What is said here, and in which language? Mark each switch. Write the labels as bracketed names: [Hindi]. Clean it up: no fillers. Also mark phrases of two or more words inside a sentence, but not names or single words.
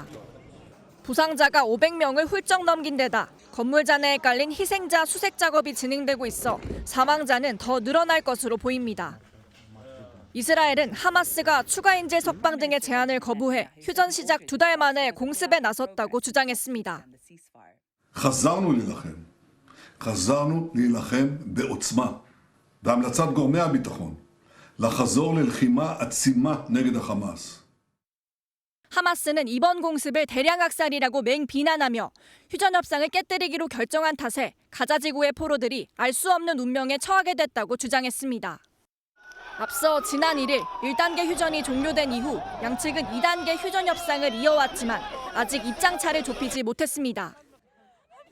[Korean] 부상자가 500명을 훌쩍 넘긴 데다 건물 잔해에 깔린 희생자 수색 작업이 진행되고 있어 사망자는 더 늘어날 것으로 보입니다. 이스라엘은 하마스가 추가 인질 석방 등의 제안을 거부해 휴전 시작 2달 만에 공습에 나섰다고 주장했습니다. [Hebrew] חזרנו להילחם בעוצמה בהמלצת גורמי הביטחון לחזור ללחימה עצימה נגד החמאס. [Korean] 하마스는 이번 공습을 대량 학살이라고 맹비난하며 휴전 협상을 깨뜨리기로 결정한 탓에 가자 지구의 포로들이 알 수 없는 운명에 처하게 됐다고 주장했습니다. 앞서 지난 1일 1단계 휴전이 종료된 이후 양측은 2단계 휴전 협상을 이어왔지만 아직 입장차를 좁히지 못했습니다.